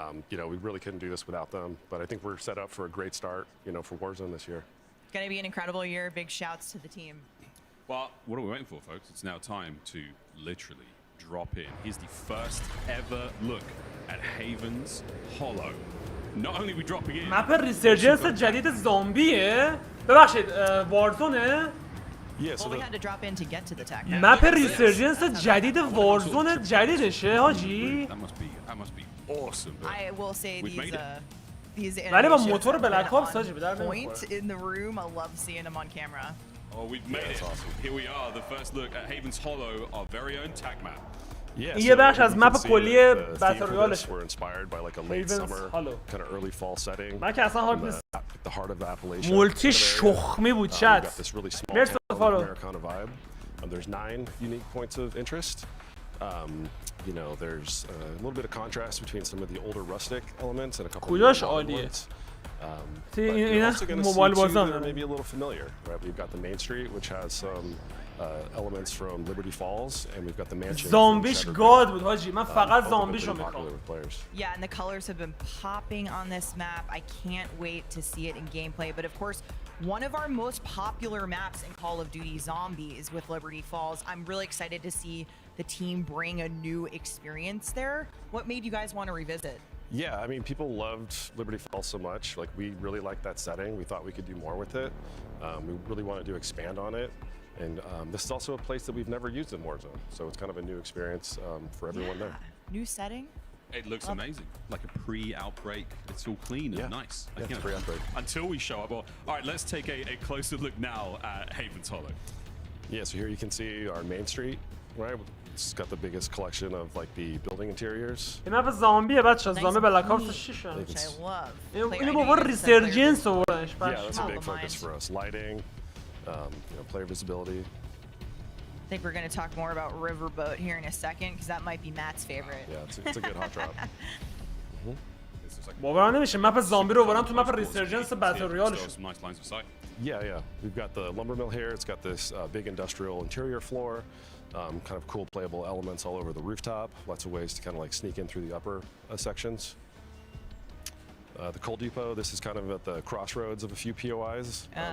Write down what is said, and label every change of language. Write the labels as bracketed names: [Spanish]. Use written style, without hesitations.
[English] You know, we really couldn't do this without them, but I think we're set up for a great start, you know, for Warzone this year. It's going to be an incredible year. Big shouts to the team. Well, what are we waiting for, folks? It's now time to literally drop in. Here's the first ever look at Haven's Hollow. Not only are we dropping in... [Persian] مپ ریسرجنس جدید زامبیه؟ ببخشید وارزونه؟ [English] Well, we had to drop in to get to the tech. [Persian] مپ ریسرجنس جدید وارزون جدیدشه حاجی؟ [English] That must be awesome. I will say these [Persian] ولی با موتور بلک آپس حاجی به درد [English] point in the room. I love seeing them on camera. Oh, we've made it. Awesome. Here we are, the first look at Haven's Hollow, our very own tech map. Yeah, [Persian] یه بخش از مپ کلی بتل رویالش. [English] We're inspired by like a late summer, kind of early fall setting. [Persian] من که اصلا حال نیست. [English] The heart of Appalachia. [Persian] مولتی شخمی بود چت. [English] This really small Americana vibe. There's 9 unique points of interest. You know, there's a little bit of contrast between some of the older rustic elements and a couple of modern ones. But you're also going to see two that are maybe a little familiar, right? We've got the main street, which has some elements from Liberty Falls, and we've got the mansion. [Persian] زامبیش گاد بود حاجی من فقط زامبیشو میخوام. [English] Yeah, and the colors have been popping on this map. I can't wait to see it in gameplay. But of course, one of our most popular maps in Call of Duty Zombies with Liberty Falls. I'm really excited to see the team bring a new experience there. What made you guys want to revisit? Yeah, I mean, people loved Liberty Falls so much. Like, we really liked that setting. We thought we could do more with it. We really wanted to expand on it. And this is also a place that we've never used in Warzone. So it's kind of a new experience for everyone there. New setting? It looks amazing. Like a pre-outbreak. It's all clean and nice. Yeah, it's pre-outbreak. Until we show up. Well, all right, let's take a closer look now at Haven's Hollow. Yeah, so here you can see our main street, right? It's got the biggest collection of like the building interiors. [Persian] این مپ زامبیه بچه‌ها زامبی بلاک اپس 6 اینو با ریسرجنس آوردنش. [English] Yeah, that's a big focus for us. Lighting, you know, player visibility. I think we're going to talk more about Riverboat here in a second because that might be Matt's favorite. Yeah, it's a good hot drop. [Persian] باورم نمیشه مپ زامبی رو آوردن تو مپ ریسرجنس بتل ریالشون. [English] Yeah. We've got the lumber mill here. It's got this big industrial interior floor. Kind of cool playable elements all over the rooftop. Lots of ways to kind of like sneak in through the upper sections. The coal depot, this is kind of at the crossroads of a few POIs.